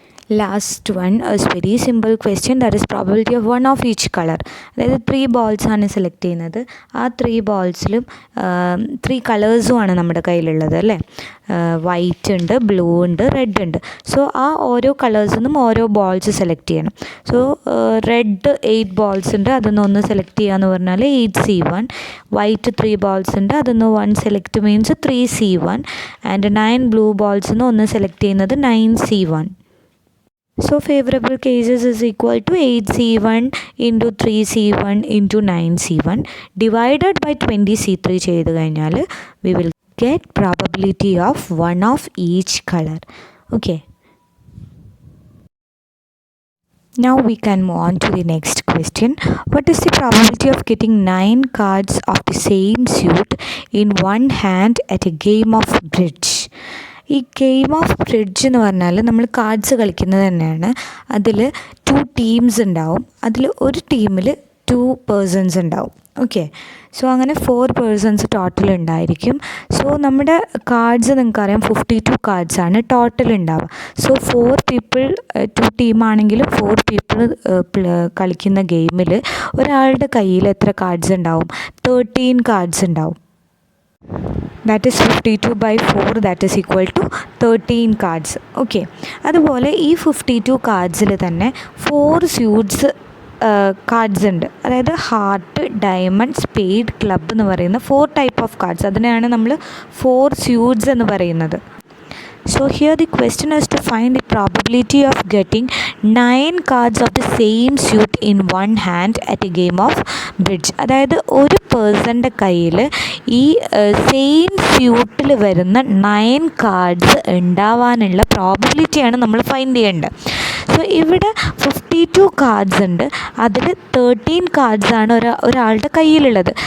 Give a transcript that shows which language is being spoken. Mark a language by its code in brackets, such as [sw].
[en] Last one is very simple question, that is probability of one of each color. [ml] അതായത് 3 balls ആണ് select ചെയ്യുന്നത്. ആ 3 balls-ലും 3 കളേഴ്സുമാണ് നമ്മുടെ കയ്യിലുള്ളത് അല്ലേ. വൈറ്റ് ഉണ്ട്, ബ്ലൂ ഉണ്ട്, റെഡ് ഉണ്ട്. സോ ആ ഓരോ കളേഴ്സിൽ നിന്നും ഓരോ ബോൾസ് സെലക്ട് ചെയ്യണം. സോ റെഡ് 8 balls ഉണ്ട്, അതൊന്ന് ഒന്ന് സെലക്ട് ചെയ്യുക എന്ന് പറഞ്ഞാൽ 8C1. വൈറ്റ് 3 balls ഉണ്ട്, അതൊന്ന് 1 select means 3C1. And 9 blue balls ഒന്ന് സെലക്ട് ചെയ്യുന്നത് 9C1. [en] So favorable cases is equal to 8C1 into 3C1 into 9C1 divided by 20C3 [ml] ചെയ്ത് കഴിഞ്ഞാൽ [en] we will get probability of one of each color. Okay. Now we can move on to the next question. What is the probability of getting 9 cards of the same suit in one hand at a game of bridge? [ml] ഈ game of bridge എന്ന് പറഞ്ഞാൽ നമ്മൾ cards കളിക്കുന്നത് തന്നെയാണ്. അതിൽ 2 teams ഉണ്ടാവും. അതിൽ ഒരു ടീമിൽ 2 പേഴ്സൺസ് ഉണ്ടാവും. ഓക്കെ, സോ അങ്ങനെ 4 പേഴ്സൺസ് ടോട്ടൽ ഉണ്ടായിരിക്കും. സോ നമ്മുടെ കാർഡ്സ് നിങ്ങൾക്കറിയാം 52 കാർഡ്സാണ് ടോട്ടൽ ഉണ്ടാവുക. സോ 4 പീപ്പിൾ 2 ടീമാണെങ്കിലും 4 പീപ്പിൾ കളിക്കുന്ന ഗെയിമിൽ ഒരാളുടെ കയ്യിൽ എത്ര കാർഡ്സ് ഉണ്ടാവും? 13 കാർഡ്സ് ഉണ്ടാവും. [en] that is 52 by 4, that is equal to 13 cards. [ml] Okay, അതുപോലെ ഈ 52 കാർഡ്സിൽ തന്നെ 4 സ്യൂട്ട്സ് കാർഡ്സ് ഉണ്ട്. അതായത് ഹാർട്ട്, ഡയമണ്ട്, സ്പേഡ്, ക്ലബ് എന്ന് പറയുന്ന 4 ടൈപ്പ് ഓഫ് കാർഡ്സ്. അതിനെയാണ് നമ്മൾ 4 സ്യൂട്ട്സ് എന്ന് പറയുന്നത്. [en] So here the question is to find the probability of getting 9 cards of the same suit in one hand at a game of bridge. [ml] അതായത് ഒരു പേഴ്സൻ്റെ കയ്യിൽ ഈ സെയിം സ്യൂട്ടിൽ വരുന്ന 9 കാർഡ്സ് ഉണ്ടാവാനുള്ള പ്രോബബിലിറ്റിയാണ് നമ്മൾ ഫൈൻഡ് ചെയ്യേണ്ടത്. സോ ഇവിടെ 52 കാർഡ്സ് ഉണ്ട്, അതിൽ 13 കാർഡ്സാണ് ഒരാളുടെ കയ്യിലുള്ളത്.